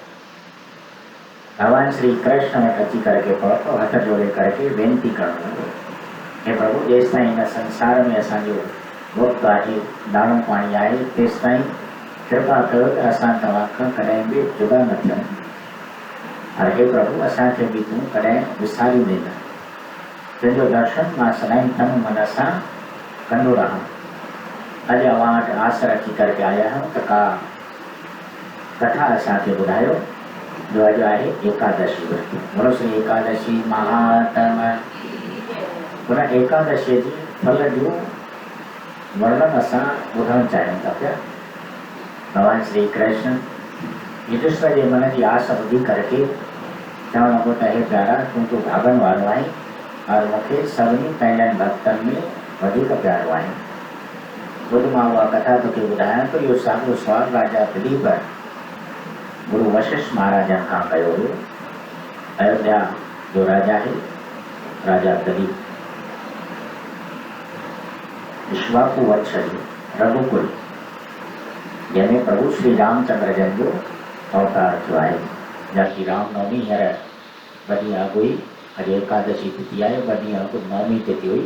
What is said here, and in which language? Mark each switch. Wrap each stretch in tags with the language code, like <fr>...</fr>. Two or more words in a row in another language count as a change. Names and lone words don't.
<sd>भगवान श्री कृष्ण में टची करके पहुंचो हथ जोड़े करके बेनती करणु लॻो हे प्रभु जेसिताईं हिन संसार में असांजो वक़्तु आहे दाणो पाणी आहे तेसिताईं कृपा कयो त असां तव्हां खां कॾहिं बि जुदा न थियूं। और हे प्रभु असांखे बि तूं कॾहिं विसारींदे न। तुंहिंजो दर्शन मां सदाईं तन मन सां कंदो रहां। अॼु अव्हां वटि आस रखी करे आया आहियूं त का कथा असांखे ॿुधायो जो अॼु आहे एकादशी व्रत। बोलो श्री एकादशी महात्म। उन एकादशी जी फल जो वर्णन असां ॿुधणु चाहियूं था पिया। भगवान श्री कृष्ण युधिष्ठिर जे मन जी आस ॿुधी करके चवणु लॻो त हे प्यारा तूं तो भाॻनि वारो आहीं और मूंखे सभिनी पंहिंजनि भक्तनि में वधीक प्यारो आहीं। ॿुध मां उहा कथा तोखे ॿुधायां थो। इहो साॻियो सुवालु राजा दिलीप गुरु वशिष्ठ महाराजनि खां कयो हुयो। अयोध्या जो राजा आहे राजा दिलीप। इक्ष्वाकु वंश जो रघुकुल जंहिंमें प्रभु श्री रामचंद्र जन जो अवतार थियो आहे। जबकि रामनवमी हींअर ॿ ॾींहं अॻु हुई। अॼु एकादशी तिथि आहे। ॿ ॾींहं अॻु नवमी तिथि हुई।</sd>